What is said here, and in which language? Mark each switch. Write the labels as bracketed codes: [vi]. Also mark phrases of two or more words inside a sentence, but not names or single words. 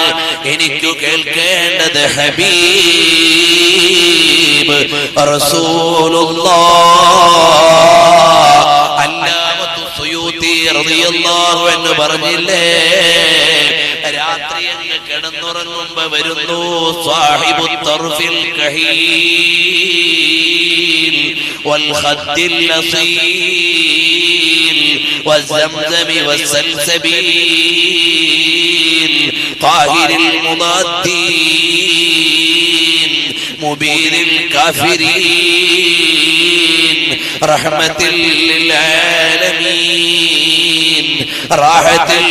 [ml] എനിക്കു കേൾക്കേണ്ടത് [ar] حبيب رسول الله. [ml] അല്ലാമത്തു സുയൂത്തി [ar] رضي الله عنه [ml] പറഞ്ഞില്ലേ, രാത്രി അങ്ങ് കിടന്നുറങ്ങുമ്പോ വരുന്നു [ar] صاحب الطرف കഹീൽ والخد الأصيل والزمزم والسلسبيل قاهر المضادين مبين الكافرين رحمة للعالمين راحة